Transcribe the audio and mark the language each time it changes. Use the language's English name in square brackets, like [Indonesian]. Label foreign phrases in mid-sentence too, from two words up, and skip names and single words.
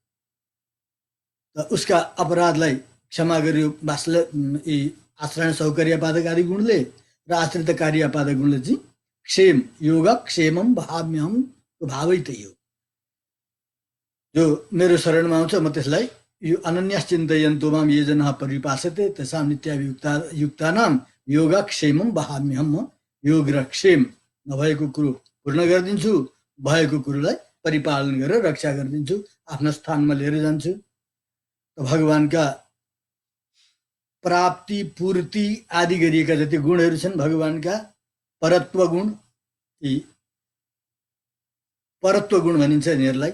[Nepali] उसका अपराधलाई क्षमा गर्यो आश्रय सौकर्य पादक आदि गुणले, र आश्रित कार्य पादक गुणले चाहिँ क्षेम, [Sanskrit] योग क्षेमम भाव्यहम, [Nepali] भावै त्यही हो। जो मेरो शरणमा आउँछ म त्यसलाई यो [Sanskrit] अनन्यास चिन्तयन्तो माम ये जनाः परिपासते तेषां नित्याभियुक्तानां योग क्षेमम भाव्यहम, [Nepali] म योग र क्षेम नभएको कुरो पूर्ण गरिदिन्छु, भएको कुरोलाई परिपालन गरेर रक्षा गरिदिन्छु, आफ्नो स्थानमा लिएर जान्छु। भगवानका प्राप्ति पूर्ति आदि गरिएका जति गुणहरू छन् भगवानका, परत्व गुण, यी परत्व गुण भनिन्छ यिनीहरूलाई।